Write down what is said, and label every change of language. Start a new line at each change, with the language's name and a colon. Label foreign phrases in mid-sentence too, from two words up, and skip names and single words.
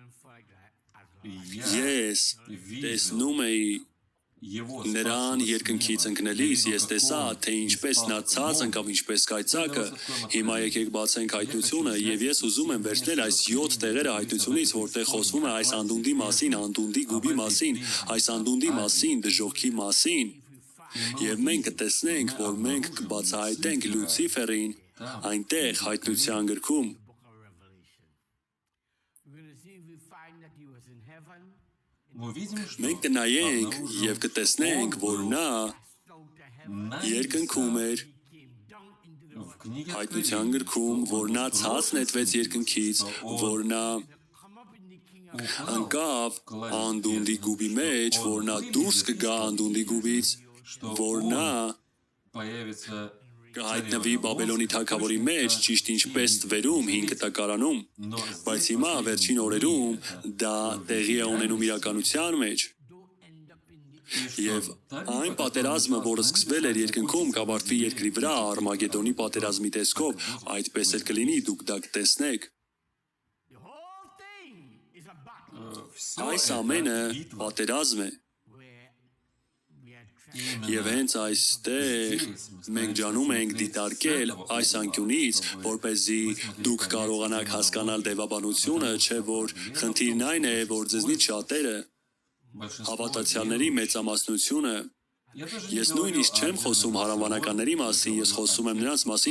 Armenian: Ես տեսնում էի նրան երկնքից ընկնելիս, ես տեսա, թե ինչպես նա ցած ընկավ, ինչպես կայծակը։ Հիմա եկեք բացենք հայտնությունը, եւ ես ուզում եմ վերցնել այս 7 տեղերը հայտնությունից, որտեղ խոսվում է այս անդունդի մասին, անդունդի գուբի մասին, այս անդունդի մասին, դժոխքի մասին։ Եվ մենք կտեսնենք, որ մենք կբացահայտենք Լուցիֆերին այնտեղ հայտնության գրքում։
English: We're going to see if we find that he was in heaven.
Armenian: Մենք կնայենք եւ կտեսնենք, որ նա երկնքում էր,
English: Came down into the
Armenian: հայտնության գրքում, որ նա ցած նետվեց երկնքից, որ նա
English: come up in the king of
Armenian: անկավ անդունդի գուբի մեջ, որ նա դուրս կգա անդունդի գուբից, որ նա կհայտնվի Բաբելոնի թագավորի մեջ, ճիշտ ինչպես Տվերում 5 տակարանում, բայց հիմա վերջին օրերում դա տեղի է ունենում իրականության մեջ։
English: don't end up in the
Armenian: Եվ այն պատերազմը, որը սկսվել էր երկնքում, կավարտվի երկրի վրա Արմագեդոնի պատերազմի տեսքով, այդպես էլ կլինի, դուք դա կտեսնեք։
English: the whole thing is a battle
Armenian: Այս ամենը պատերազմ է։
English: where we are trying
Armenian: Եվ հենց այստեղ մենք ջանում ենք դիտարկել այս անկյունից, որպեսզի դուք կարողանաք հասկանալ դեվաբանությունը, չէ որ խնդիրն այն է, որ ձեզնից շատերը հավատացյալների մեծամասնությունը, ես նույնիսկ չեմ խոսում հարավանականների մասին, ես խոսում եմ նրանց մասին,